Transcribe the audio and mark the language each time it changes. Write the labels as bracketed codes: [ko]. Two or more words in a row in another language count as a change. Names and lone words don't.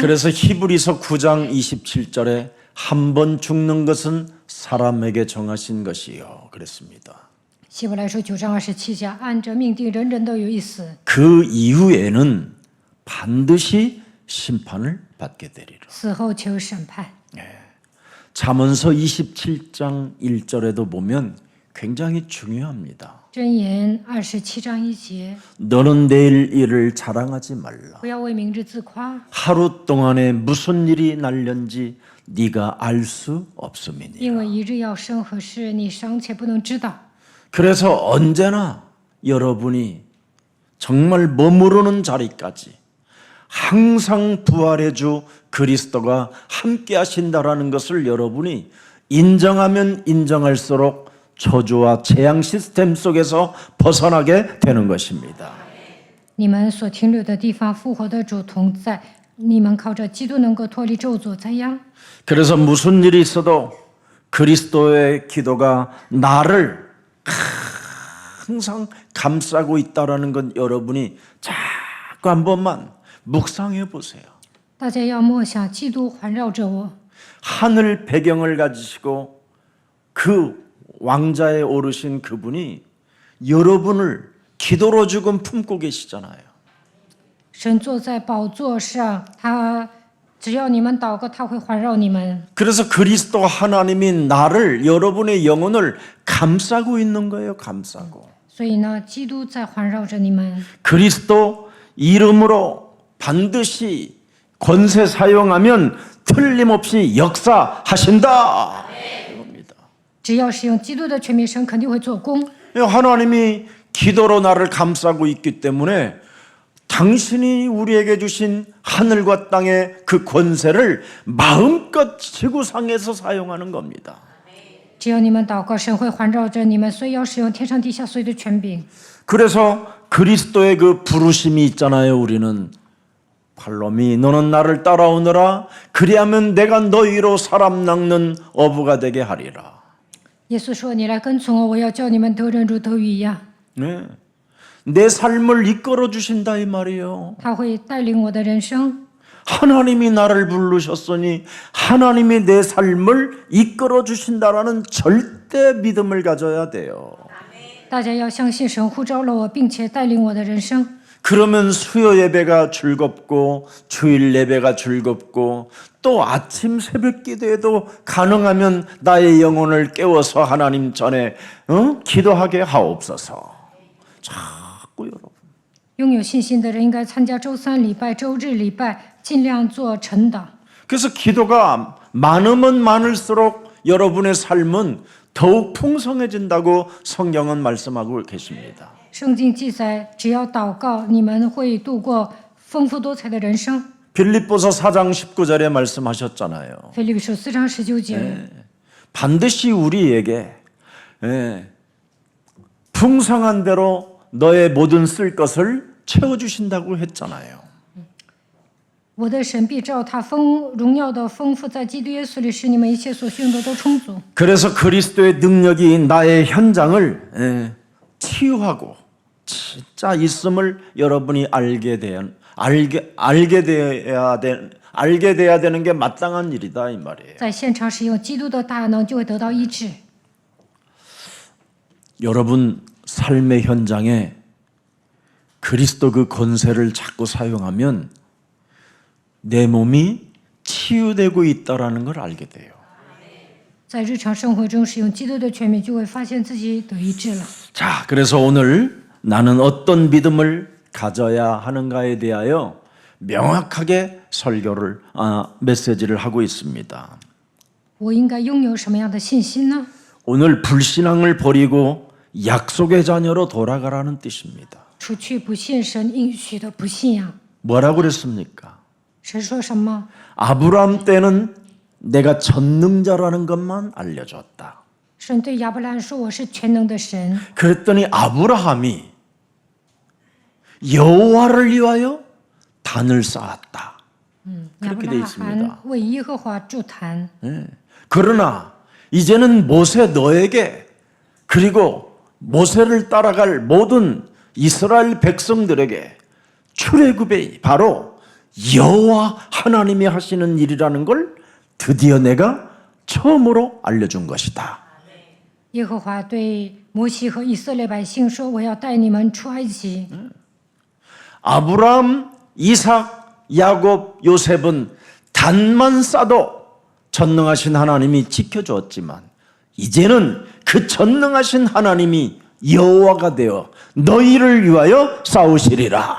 [ko] 그래서 히브리서 9장 27절에 한 번 죽는 것은 사람에게 정하신 것이요 그랬습니다. [zh] 希伯来书9章27节，按着命定，人人都有一死， [ko] 그 이후에는 반드시 심판을 받게 되리라. [zh] 死后求审判。 [ko] 잠언서 27장 1절에도 보면 굉장히 중요합니다. [zh] 箴言27章1节， [ko] 너는 내일 일을 자랑하지 말라. [zh] 不要为明日自夸， [ko] 하루 동안에 무슨 일이 날련지 네가 알 수 없음이니. [zh] 因为一日要生何事，你尚且不能知道。 [ko] 그래서 언제나 여러분이 정말 머무르는 자리까지 항상 부활의 주 그리스도가 함께 하신다라는 것을 여러분이 인정하면 인정할수록 저주와 재앙 시스템 속에서 벗어나게 되는 것입니다. [zh] 你们所停留的地方，复活的主同在，你们靠着基督能够脱离咒诅灾殃。 [ko] 그래서 무슨 일이 있어도 그리스도의 기도가 나를 항상 감싸고 있다라는 건 여러분이 자꾸 한 번만 묵상해 보세요. [zh] 大家要默想，基督环绕着我， [ko] 하늘 배경을 가지시고 그 왕자에 오르신 그분이 여러분을 기도로 지금 품고 계시잖아요. [zh] 神坐在宝座上，他只要你们祷告，他会环绕你们。 [ko] 그래서 그리스도 하나님이 나를 여러분의 영혼을 감싸고 있는 거예요. 감싸고. [zh] 所以呢，基督在环绕着你们。 [ko] 그리스도 이름으로 반드시 권세 사용하면 틀림없이 역사하신다. 이겁니다. [zh] 只要使用基督的权柄，神肯定会做工。 [ko] 하나님이 기도로 나를 감싸고 있기 때문에 당신이 우리에게 주신 하늘과 땅의 그 권세를 마음껏 지구상에서 사용하는 겁니다. [zh] 只要你们祷告，神会环绕着你们，所以要使用天上地下所有的权柄。 [ko] 그래서 그리스도의 그 부르심이 있잖아요. 우리는 [en] follow me [ko] 너는 나를 따라오너라 그리하면 내가 너희로 사람 낚는 어부가 되게 하리라. [zh] 耶稣说：“你来跟从我，我要叫你们得人如得鱼一样。 [ko] 네. 내 삶을 이끌어 주신다 이 말이에요. [zh] 他会带领我的人生。 [ko] 하나님이 나를 부르셨으니 하나님이 내 삶을 이끌어 주신다라는 절대 믿음을 가져야 돼요. [zh] 大家要相信神呼召了我，并且带领我的人生。 [ko] 그러면 수요 예배가 즐겁고 주일 예배가 즐겁고 또 아침 새벽 기도에도 가능하면 나의 영혼을 깨워서 하나님 전에 기도하게 하옵소서. 자꾸 여러분. [zh] 拥有信心的人应该参加周三礼拜、周日礼拜，尽量做晨祷。 [ko] 그래서 기도가 많으면 많을수록 여러분의 삶은 더욱 풍성해진다고 성경은 말씀하고 계십니다. [zh] 圣经记载，只要祷告，你们会度过丰富多彩的人生。 [ko] 빌립보서 4장 19절에 말씀하셨잖아요. [zh] 腓立比书4章19节， [ko] 반드시 우리에게 풍성한 대로 너의 모든 쓸 것을 채워주신다고 했잖아요. [zh] 我的神必照他荣耀的丰富，在基督耶稣里，使你们一切所需用的都充足。 [ko] 그래서 그리스도의 능력이 나의 현장을 치유하고 진짜 있음을 여러분이 알게 돼야 되는 게 마땅한 일이다 이 말이에요. [zh] 在现场使用基督的大能，就会得到医治。 [ko] 여러분 삶의 현장에 그리스도 그 권세를 자꾸 사용하면 내 몸이 치유되고 있다라는 걸 알게 돼요. [zh] 在日常生活中使用基督的权柄，就会发现自己得医治了。 [ko] 자, 그래서 오늘 나는 어떤 믿음을 가져야 하는가에 대하여 명확하게 메시지를 하고 있습니다. [zh] 我应该拥有什么样的信心呢？ [ko] 오늘 불신앙을 버리고 약속의 자녀로 돌아가라는 뜻입니다. [zh] 除去不信神应许的不信仰。 [ko] 뭐라고 그랬습니까? [zh] 神说什么？ [ko] 아브라함 때는 내가 전능자라는 것만 알려줬다. [zh] 神对亚伯兰说：“我是全能的神。 [ko] 그랬더니 아브라함이 여호와를 위하여 단을 쌓았다. [zh] 亚伯 [ko] 그렇게 돼 [zh] 拉罕 [ko] 있습니다. [zh] 为耶和华筑坛。 [ko] 그러나 이제는 모세 너에게 그리고 모세를 따라갈 모든 이스라엘 백성들에게 출애굽이 바로 여호와 하나님이 하시는 일이라는 걸 드디어 내가 처음으로 알려준 것이다. [zh] 耶和华对摩西和以色列百姓说：“我要带你们出埃及。 [ko] 아브라함, 이삭, 야곱, 요셉은 단만 싸도 전능하신 하나님이 지켜주었지만 이제는 그 전능하신 하나님이 여호와가 되어 너희를 위하여 싸우시리라.